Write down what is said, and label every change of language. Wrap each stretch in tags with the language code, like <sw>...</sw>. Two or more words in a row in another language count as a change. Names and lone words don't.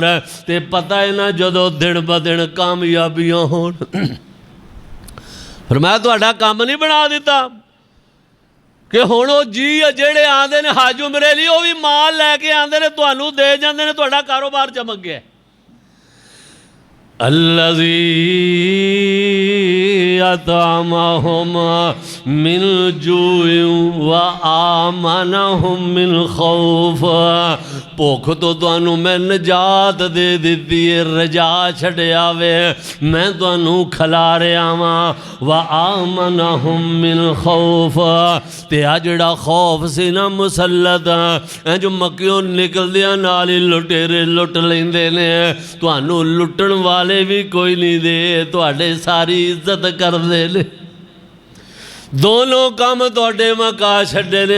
<pa>تے پتا ہے نا جدوں دن بہ دن کامیابیاں ہون، فیر میں تہاڈا کام نہیں بنا دتا کہ ہن او جی جیڑے آندے نے حج عمرے لئی او بھی مال لے کے آندے نے، تہانوں دے جاندے نے، تہاڈا کاروبار چمک گیا.</pa> <ar>الذي أطعمهم من جوع وآمنهم من خوف.</ar> <pa>بھکھ توں تہانوں میں نجات دے دتی ہے، رجا چھڈیا وے، میں تہانوں کھلا رہا واں.</pa> <ar>وآمنهم من خوف.</ar> <pa>تے آ جیہڑا خوف سی نا مسلط، جو مکیوں نکلدیاں نال ہی لٹیرے لٹ لیندے نے، تہانوں لٹن والے بھی کوئی نہیں دے، تہاڈے ساری عزت کردے نے. دونوں کام تہاڈے مکا چھڈے نے.</pa>